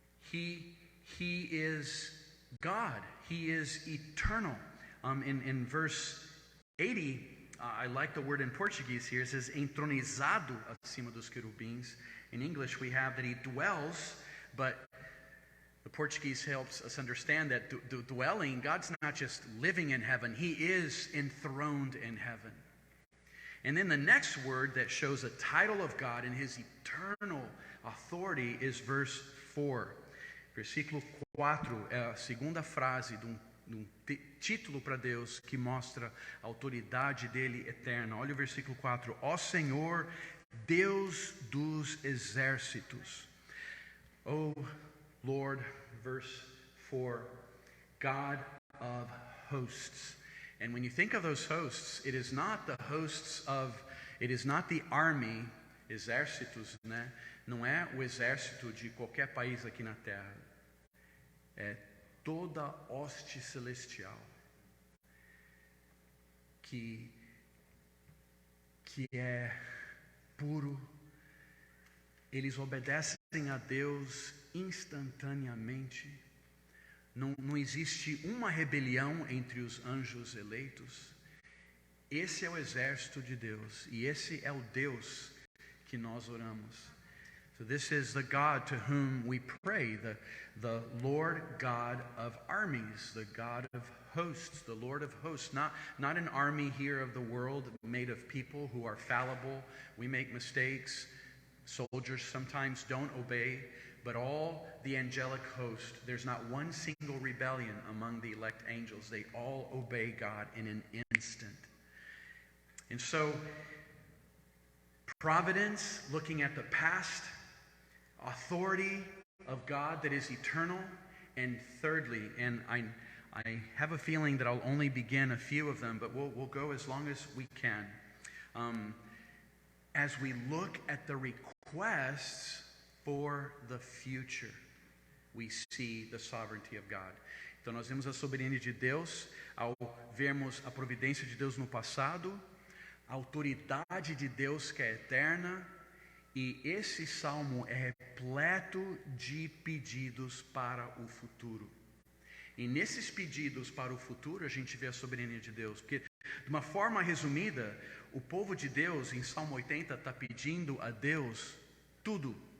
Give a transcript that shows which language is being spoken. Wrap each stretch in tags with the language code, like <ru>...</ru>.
<en>He is God. He is eternal. In verse 80, I like the word in Portuguese here. It says</en> <pt>entronizado acima dos querubins.</pt> <en>In English, we have that He dwells, but the Portuguese helps us understand that dwelling, God's not just living in heaven. He is enthroned in heaven. And then the next word that shows a title of God and His eternal authority is verse 4.</en> <pt>Versículo 4 é a segunda frase de um título para Deus que mostra a autoridade dele eterna. Olha o versículo 4. Ó Senhor, Deus dos exércitos.</pt> <en>O Lord, verse 4, God of hosts. And when you think of those hosts, it is not the army,</en> <pt>exércitos, né? Não é o exército de qualquer país aqui na terra. É toda hoste celestial que é puro. Eles obedecem a Deus instantaneamente. Não existe uma rebelião entre os anjos eleitos. Esse é o exército de Deus. E esse é o Deus que nós oramos.</pt> <en>So this is the God to whom we pray, the Lord God of armies, the God of hosts, the Lord of hosts. Not an army here of the world made of people who are fallible. We make mistakes. Soldiers sometimes don't obey. But all the angelic host, there's not one single rebellion among the elect angels. They all obey God in an instant. And so, providence, looking at the past, authority of God that is eternal, and thirdly, and I have a feeling that I'll only begin a few of them, but we'll go as long as we can. As we look at the requests for the future, we see the sovereignty of God.</en> <pt>Então nós vemos a soberania de Deus ao vermos a providência de Deus no passado, a autoridade de Deus que é eterna, e esse salmo é repleto de pedidos para o futuro. E nesses pedidos para o futuro a gente vê a soberania de Deus, porque de uma forma resumida, o povo de Deus em Salmo 80 está pedindo a Deus tudo.</pt>